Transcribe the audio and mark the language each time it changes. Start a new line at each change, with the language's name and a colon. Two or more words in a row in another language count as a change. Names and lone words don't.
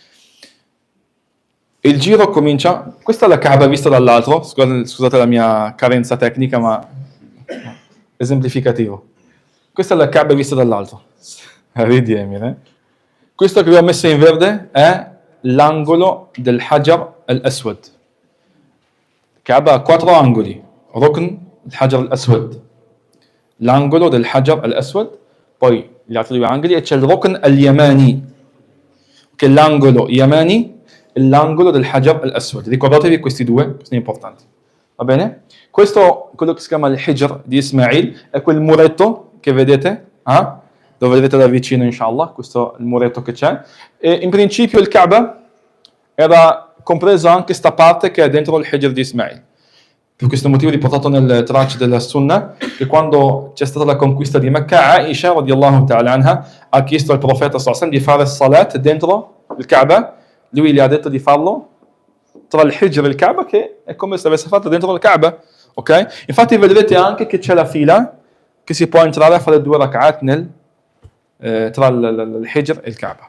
Italian: Il giro comincia... Questa è la Kaaba vista dall'altro, scusate la mia carenza tecnica, ma esemplificativo. Questa è la Kaaba vista dall'alto. Ridi Emir, Questo che vi ho messo in verde è l'angolo del Hajar al-Aswad. Kaaba ha 4 angoli. Rukn al-Hajar al-Aswad. L'angolo del Hajar al-Aswad, poi gli altri 2 angoli, e c'è il Rukn al-Yamani, che è l'angolo Yamani e l'angolo del Hajar al-Aswad. Ricordatevi questi 2, questi sono importanti. Va bene? Questo, quello che si chiama il Hijr di Ismail, è quel muretto che vedete, lo vedete da vicino inshallah, questo è il muretto che c'è. E in principio il Kaaba era compreso anche sta parte che è dentro il Hijr di Ismail. Per questo motivo riportato nel tracce della Sunnah, che quando c'è stata la conquista di Mecca, Aisha
Arabic: رضي الله تعالى عنها
Italian: ha chiesto al profeta
Arabic: صلى الله عليه وسلم
Italian: di fare salat dentro il Kaaba. Lui gli ha detto di farlo tra il Hijr e il Kaaba, che è come se avesse fatto dentro il Kaaba. Ok? Infatti vedrete anche che c'è la fila che si può entrare a fare 2 rak'at tra il Hijr e il Kaaba.